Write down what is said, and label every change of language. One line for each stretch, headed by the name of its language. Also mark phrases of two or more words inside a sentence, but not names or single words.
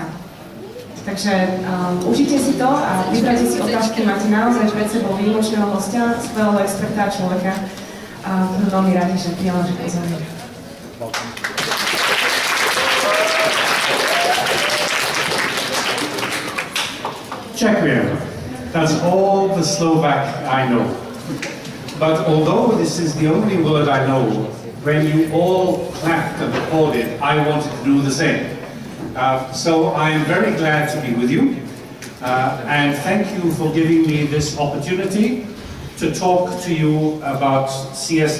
Slovak: Takže užite si to a vybrajte si otázky, máte naozaj pred sebou výnimočného hostia, skvelého experta a človeka. A sme veľmi radi, že prijal naše pozvanie. Ďakujem.
English: That's all the Slovak I know. But although this is the only word I know, when you all clapped and applauded, I wanted to do the same. So I am very glad to be with you, and thank you for giving me this opportunity to talk to you about C.S.